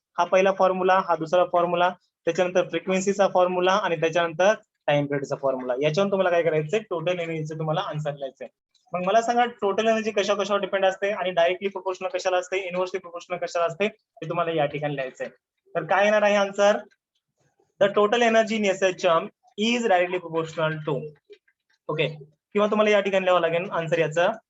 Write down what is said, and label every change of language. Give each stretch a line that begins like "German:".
Marathi: हा पहिला फॉर्म्युला, हा दुसरा फॉर्म्युला, त्याच्यानंतर फ्रिक्वेन्सीचा फॉर्म्युला आणि त्याच्यानंतर टाइम पिरियडचा फॉर्म्युला. याच्यावरून तुम्हाला काय करायचंय? टोटल एनर्जीचं तुम्हाला आन्सर लिहायचंय. मग मला सांगा, टोटल एनर्जी कशावर डिपेंड असते आणि डायरेक्टली प्रोपोर्शनल कशाला असते, इनव्हर्सली प्रोपोर्शनल कशाला असते, हे तुम्हाला या ठिकाणी लिहायचंय. तर काय येणार आहे answer?
English: The total energy in SI term is directly proportional to. Okay.
Marathi: किंवा तुम्हाला या ठिकाणी लिहावं लागेल आन्सर याचं.